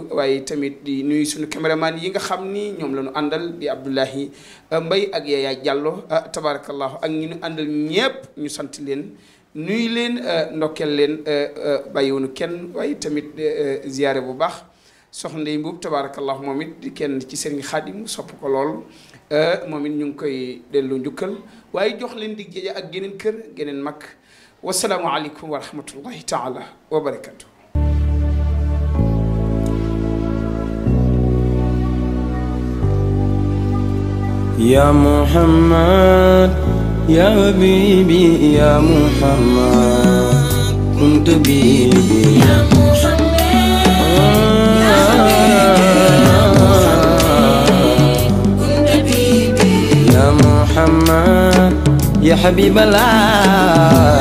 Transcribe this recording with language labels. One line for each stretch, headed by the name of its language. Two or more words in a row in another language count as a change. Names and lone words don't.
Wolof: waaye tamit di nuyu suñu caméraman yi nga xam ni ñoom la ñu àndal di Abdoulahi Mbaye ak Yaya Diallo tabarakallahu ak ñi ñu àndal ñépp ñu sant leen nuyu leen ndokkeel leen bàyyiwunu kenn waaye tamit ziyaare bu baax soxna Ndey Mbuub tabarakallahu moom it di kenn ci Serigne Khadim sopp ko lool moom it ñu ngi koy delloo njukkal waaye jox leen dig jeeja ak geneen kër geneen mag
Arabic: والسلام عليكم ورحمة الله تعالى وبركاته يا محمد يا حبيبي يا محمد كنت بيبي يا محمد يا حبيبي يا محمد يا حبيب الله